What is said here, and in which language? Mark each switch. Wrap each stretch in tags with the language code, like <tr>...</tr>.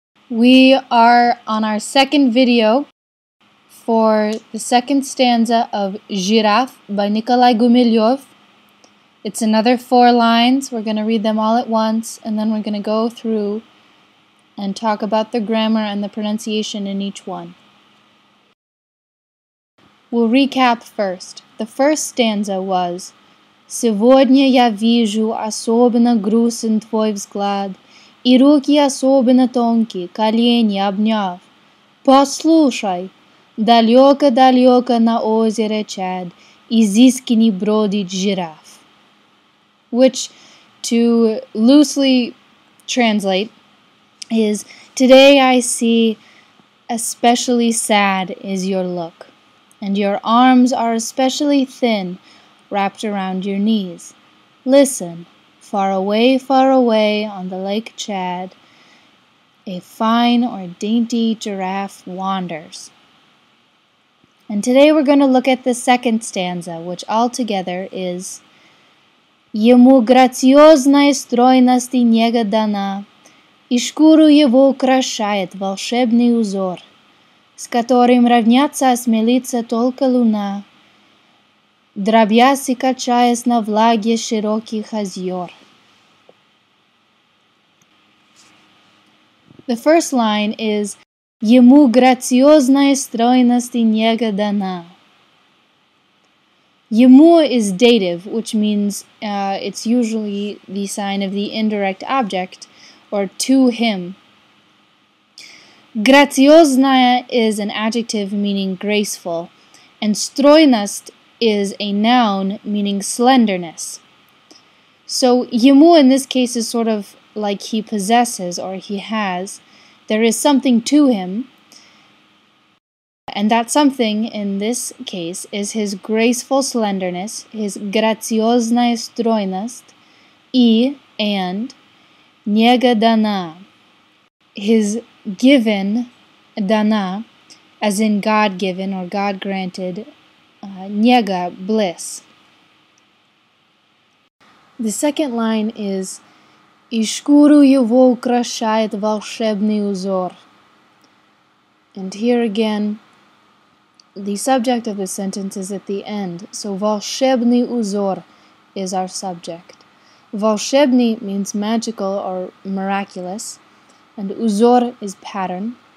<en>We are on our second video for the second stanza of Giraffe by Nikolai Gumilyov. It's another 4 lines. We're going to read them all at once, and then we're going to go through and talk about the grammar and the pronunciation in each one. We'll recap first. The first stanza was</en> <ru>«Сегодня я вижу особенно грустен твой взгляд, и руки особенно тонкие, колени обняв. Послушай, далеко-далеко на озере Чад, изысканный бродит жираф».</ru> <en>Which, to loosely translate, is «Today I see especially sad is your look, and your arms are especially thin, wrapped around your knees. Listen, far away on the Lake Chad, a fine or dainty giraffe wanders». And today we're going to look at the second stanza, which altogether is</en> <ru>«Ему грациозная стройность и нега дана, и шкуру его украшает волшебный узор, с которым равняться осмелится только луна, дробясь и качаясь на влаге широких озер».</ru> <en>The first line is</en> <ru>«Ему грациозная стройность и нега дана».</ru> <en>Ему is dative, which means it's usually the sign of the indirect object, or to him. Грациозная is an adjective meaning graceful, and стройность is a noun meaning slenderness. So ему in this case is sort of like he possesses or he has. There is something to him, and that something in this case is his graceful slenderness, his грациозная стройность, and нега дана, his given, dana, as in God-given or God-granted, нега, bliss. The second line is</en> <ru>«И шкуру его украшает волшебный узор».</ru> <en>And here again, the subject of the sentence is at the end, so волшебный узор is our subject. Волшебный means magical or miraculous, and узор is pattern.</en>